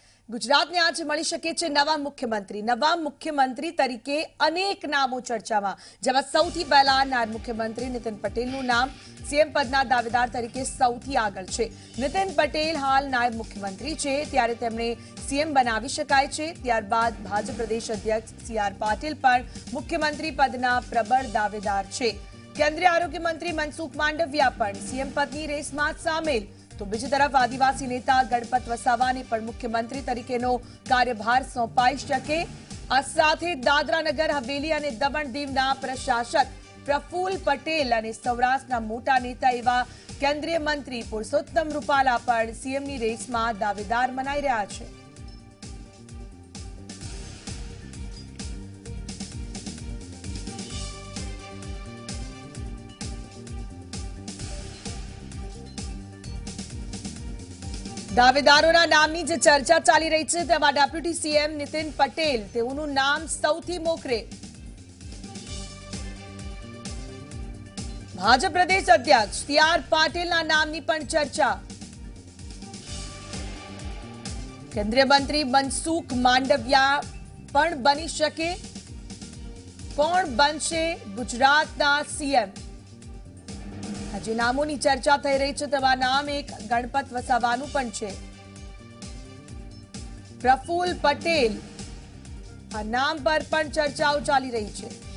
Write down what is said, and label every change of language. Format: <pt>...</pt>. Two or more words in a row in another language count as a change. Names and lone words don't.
<gu>ગુજરાતને આજે મળી શકે છે નવા મુખ્યમંત્રી તરીકે અનેક નામો ચર્ચામાં, જેમાં સૌથી પહેલા નાયબ મુખ્યમંત્રી નીતિન પટેલનું નામ સીએમ પદના દાવેદાર તરીકે સૌથી આગળ છે। નીતિન પટેલ હાલ નાયબ મુખ્યમંત્રી છે, ત્યારે તેમણે સીએમ બનાવી શકાય છે। ત્યારબાદ ભાજપ પ્રદેશ અધ્યક્ષ સી.આર. પાટીલ પણ મુખ્યમંત્રી પદના પ્રબળ દાવેદાર છે। કેન્દ્રીય આરોગ્ય મંત્રી મનસુખ માંડવિયા પણ સીએમ પદની રેસમાં સામેલ। તો બીજી તરફ આદિવાસી નેતા ગણપત વસાવાને પણ મુખ્યમંત્રી તરીકેનો કાર્યભાર સોંપાઈ શકે। આ સાથે દાદરા નગર હવેલી અને દમણ દીવના પ્રશાસક પ્રફુલ્લ પટેલ અને સૌરાષ્ટ્રના મોટા નેતા એવા કેન્દ્રીય મંત્રી પુરુષોત્તમ રૂપાલા પણ સીએમની રેસમાં દાવેદાર મનાઈ રહ્યા છે। દાવેદારોના નામની જે ચર્ચા ચાલી રહી છે, તેમાં</gu> <en>deputy CM</en> <gu>નીતિન પટેલ તેઓનું નામ સૌથી મોખરે। ભાજપ પ્રદેશ અધ્યક્ષ સી.આર. પાટીલના નામની પણ ચર્चा। કેન્દ્રીય મંત્રી મનસુખ માંડવિયા પણ બની શકે। કોણ બનશે ગુજરાતના सीएम? આજે નામોની ચર્ચા થઈ રહી છે, તેમાં નામ એક ગણપત વસાવાનું પણ છે। પ્રફુલ્લ પટેલ આ નામ પર પણ ચર્ચાઓ ચાલી રહી છે।</gu>